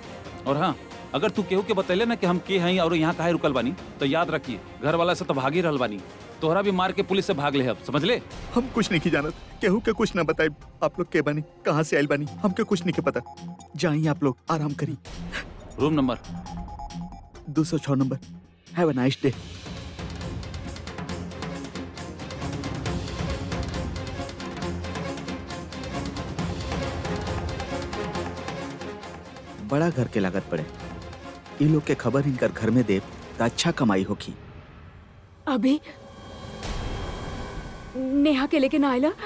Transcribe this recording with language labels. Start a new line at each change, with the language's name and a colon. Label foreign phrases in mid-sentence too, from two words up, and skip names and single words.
Bhojpuri: और हाँ, अगर तू केहू के बतैले ना कि हम के हई और यहाँ काहे रुकल बानी, तो याद रखिए घर वाला से तो भागी रहल बानी, तोहरा भी मार के पुलिस से भाग ले अब, समझ ले। हम कुछ नहीं की जानत, केहू के कुछ ना बताए। आप लोग के बानी, कहाँ से आयल बानी, हमके कुछ नहीं के पता। जाइए आप लोग, आराम करी।
English: room number 206 नंबर। have a nice day.
Bhojpuri: बड़ा घर के लागत पड़े, ये लोग के खबर इनकर घर में दे तो अच्छा कमाई होगी। अभी नेहा के लेके ना आयला?